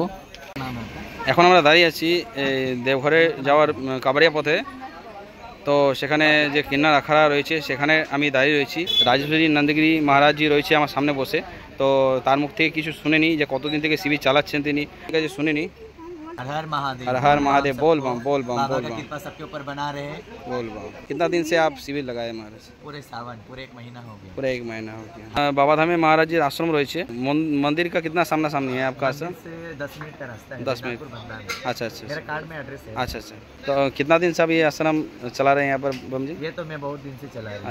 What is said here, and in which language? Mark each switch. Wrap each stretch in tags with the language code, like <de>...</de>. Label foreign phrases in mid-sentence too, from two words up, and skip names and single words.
<bn>এখন আমরা দাঁড়িয়ে আছি দেওঘরে যাওয়ার কাবাড়িয়া পথে। তো সেখানে যে কিন্নার আখড়া রয়েছে সেখানে আমি দাঁড়িয়ে রয়েছি। রাজেশ্বরী নন্দগিরি মহারাজজি রয়েছে আমার সামনে বসে। তো তার মুখ থেকে কিছু শুনে নিই যে কতদিন থেকে শিবির চালাচ্ছেন তিনি, ঠিক আছে শুনে নিই।</bn> <hi>हर हर महादेव, हर हर महादेव, बोल बम बोल बम बाबा बोल का बम कृपा सबके ऊपर बना रहे। बोल बम। कितना दिन से आप शिविर लगाए महाराज? पूरे सावन, पूरे 1 महीना हो गया। पूरा 1 महीना हो गया। बाबा धाम में महाराज जी आश्रम रही है, मंदिर का कितना सामना सामनी है आपका आश्रम? से 10 मिनट का रास्ता है। 10 मिनट। बंदा है। अच्छा अच्छा मेरा कार्ड में एड्रेस है। अच्छा अच्छा। तो कितना दिन से आप ये आश्रम चला रहे हैं यहाँ पर बम जी? ये तो मैं बहुत दिन से चला रहा</hi>